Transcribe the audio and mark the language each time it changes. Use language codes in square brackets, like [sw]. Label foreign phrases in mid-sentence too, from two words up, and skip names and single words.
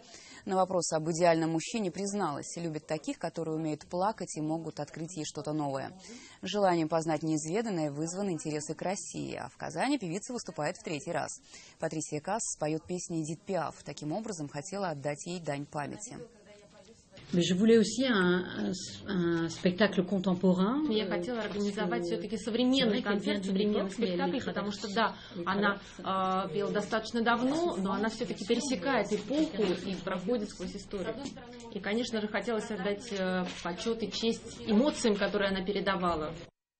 [ru] На вопрос об идеальном мужчине призналась, любит таких, которые умеют плакать и могут открыть ей что-то новое. Желанием познать неизведанное вызваны интересы к России, а в Казани певица выступает в 3-й раз. Патрисия Каас споет песни Эдит Пиаф, таким образом хотела отдать ей дань памяти. [fr] Mais je voulais aussi un spectacle contemporain. [ru] Я хотела организовать все-таки современный концерт, современный спектакль, потому что, да, она пела достаточно давно, но она все-таки пересекает эпоху и проходит сквозь историю. И, конечно же, хотелось отдать почет и честь эмоциям, которые она передавала.